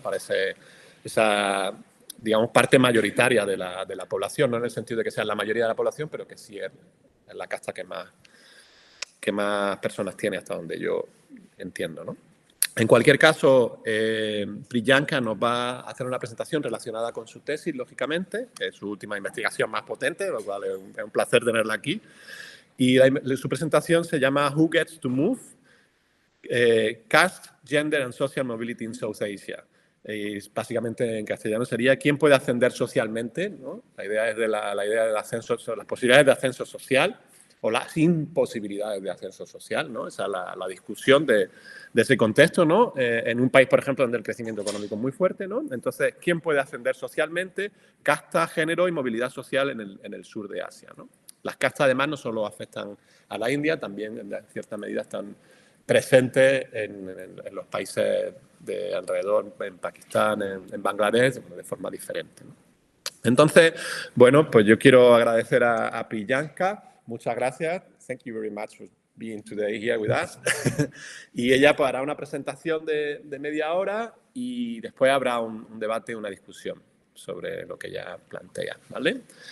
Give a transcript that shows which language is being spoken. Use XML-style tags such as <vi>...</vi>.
<es>Para esa, digamos, parte mayoritaria de la población, no en el sentido de que sea la mayoría de la población, pero que sí es la casta que más personas tiene, hasta donde yo entiendo, ¿no? En cualquier caso, Priyanka nos va a hacer una presentación relacionada con su tesis, lógicamente, que es su última investigación más potente, lo cual es un placer tenerla aquí. Y su presentación se llama</es> <en>Who Gets to Move? Caste, Gender and Social Mobility in South Asia.</en> <es>Y básicamente en castellano sería ¿quién puede ascender socialmente? ¿No? La idea es la idea del ascenso, las posibilidades de ascenso social o las imposibilidades de ascenso social, ¿no? Esa es la discusión de ese contexto, ¿no? En un país, por ejemplo, donde el crecimiento económico es muy fuerte, ¿no? Entonces, ¿quién puede ascender socialmente? Casta, género y movilidad social en el sur de Asia, ¿no? Las castas, además, no solo afectan a la India, también en cierta medida están presentes en los países de alrededor, en Pakistán, en Bangladesh, de forma diferente, ¿no? Entonces, bueno, pues yo quiero agradecer a Priyanka. Muchas gracias.</es> <en>Thank you very much for being today here with us.</en> <es>Y ella pues hará una presentación de media hora y después habrá un debate, una discusión sobre lo que ella plantea, ¿vale?</es>